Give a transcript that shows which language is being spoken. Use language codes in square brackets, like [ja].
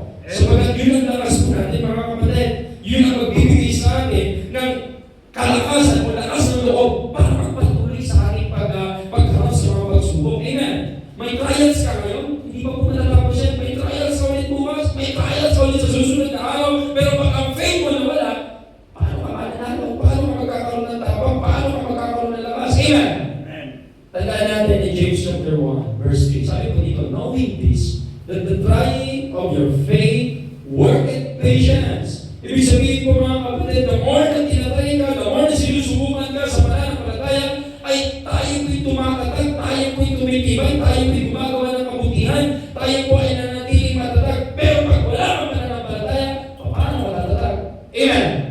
[tl] So pagkat yun ang lakas po natin mga kapatid, yun ang magbibigay sa atin ng kalakasan o lakas ng loob para magpatuloy sa ating pagharap sa mga pagsubok. Amen? May trials ka ngayon, hindi pa po matatapos yan. May trials ka ulit bukas, may trials ka ulit sa susunod na araw, pero pag ang faith mo nawala, paano ka mananalo? Paano ka magkakaroon ng tapang? Paano ka magkakaroon ng lakas? Amen? Tandaan natin in James chapter 1, verse 3. Sabi po dito, [en] knowing this, that the trying of your faith worketh patience. [tl] Ibig sabihin po mga kapatid, [en] the more [tl] na tinatry ka, the more na sinusubukan ka sa pananampalataya, ay tayo po'y tumakatag, tayo po'y tumitibay, tayo po'y gumagawa ng kabutihan, tayo po ay nanatiling matatag. Pero pag wala kang pananampalataya, paano matatatag? Amen?